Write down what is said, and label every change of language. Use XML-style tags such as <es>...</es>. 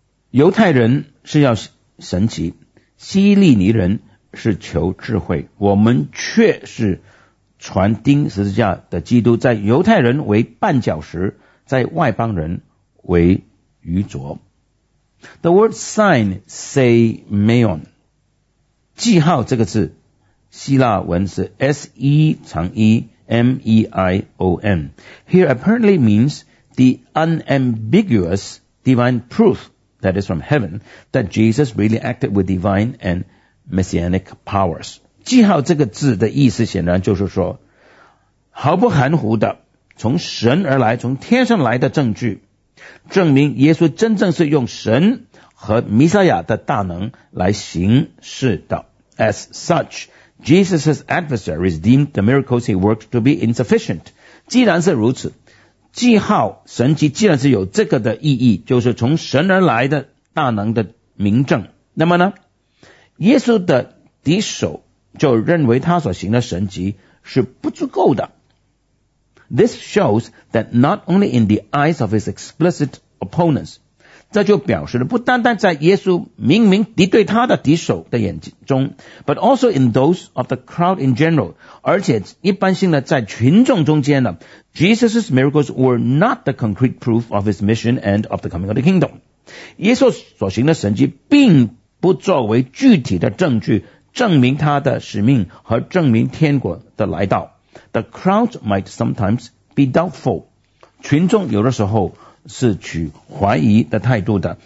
<zh>犹太人是要神迹，希利尼人是求智慧，我们却是传钉十字架的基督，在犹太人为绊脚石，在外邦人为愚拙。</zh> <en>The word sign seimeion，</en> <zh>记号这个字希腊文是 S-E-M-E-I-O-N，</zh> <en>Here apparently means the unambiguous divine proofthat is from heaven, that Jesus really acted with divine and messianic powers.</en> <zh>记号这个字的意思显然就是说，毫不含糊的，从神而来，从天上来的证据，证明耶稣真正是用神和弥赛亚的大能来行事的。</zh> <en>As such, Jesus' adversaries deemed the miracles he worked to be insufficient.</en> <zh>既然是如此，记号神迹既然是有这个的意义，就是从神而来的大能的明证。那么呢，耶稣的敌手就认为他所行的神迹是不足够的。</zh> <en>This shows that not only in the eyes of his explicit opponents，</en> <zh>这就表示了不单单在耶稣明明敌对他的敌手的眼睛中，</zh> <en>but also in those of the crowd in general，</en> <zh>而且一般性的在群众中间呢，</zh> <en>Jesus' miracles were not the concrete proof of his mission and of the coming of the kingdom.</en> <zh>耶稣所行的神迹并不作为具体的证据证明他的使命和证明天国的来到。</zh> <en>The crowd might sometimes be doubtful.</en> <zh>群众有的时候是取怀疑的态度的。</zh>